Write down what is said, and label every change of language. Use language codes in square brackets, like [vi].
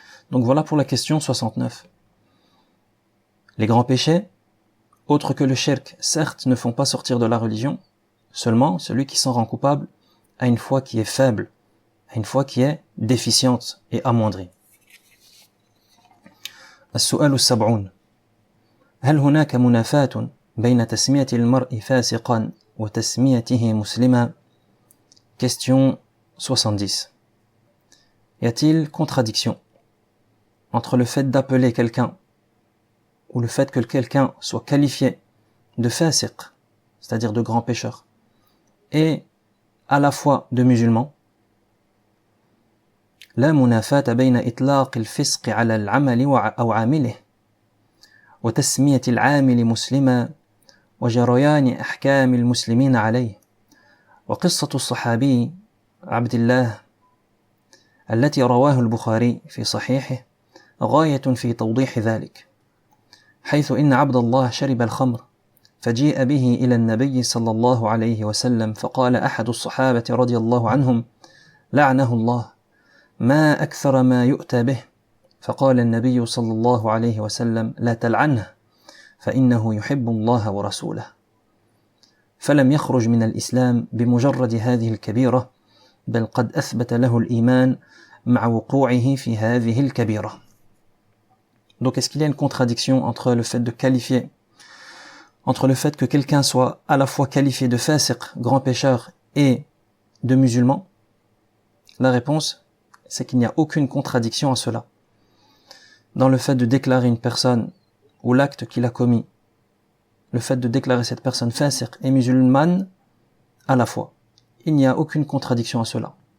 [fr] Donc voilà pour la question 69. Les grands péchés, autres que le shirk, certes ne font pas sortir de la religion, seulement celui qui s'en rend coupable a une foi qui est faible, a une foi qui est déficiente et amoindrie. [ar] السؤال 70. هل هناك منافاة بين تسمية المرء فاسقا وتسميته مسلما? [fr] Question 70. Y a-t-il contradiction entre le fait d'appeler quelqu'un ou le fait que quelqu'un soit qualifié de fasiq, c'est-à-dire de grand pécheur, et à la fois de musulman? [ar] لا منافاة بين إطلاق الفسق على العمل أو عامله وتسمية العامل مسلما وجريان أحكام المسلمين عليه. وقصة الصحابي عبد الله التي رواه البخاري في صحيحه غاية في توضيح ذلك، حيث إن عبد الله شرب الخمر فجيء به إلى النبي صلى الله عليه وسلم فقال أحد الصحابة رضي الله عنهم لعنه الله ما أكثر ما يؤتى به، فقال النبي صلى الله عليه وسلم لا تلعنه فإنه يحب الله ورسوله، فلم يخرج من الإسلام بمجرد هذه الكبيرة بل قد أثبت له الإيمان مع وقوعه في هذه الكبيرة. [fr] Donc est-ce qu'il y a une contradiction entre le fait de qualifier, entre le fait que quelqu'un soit à la fois qualifié de fasiq, grand pécheur, et de musulman? La réponse, c'est qu'il n'y a aucune contradiction à cela. Dans le fait de déclarer une personne ou l'acte qu'il a commis, le fait de déclarer cette personne fasiq et musulmane à la fois, il n'y a aucune contradiction à cela.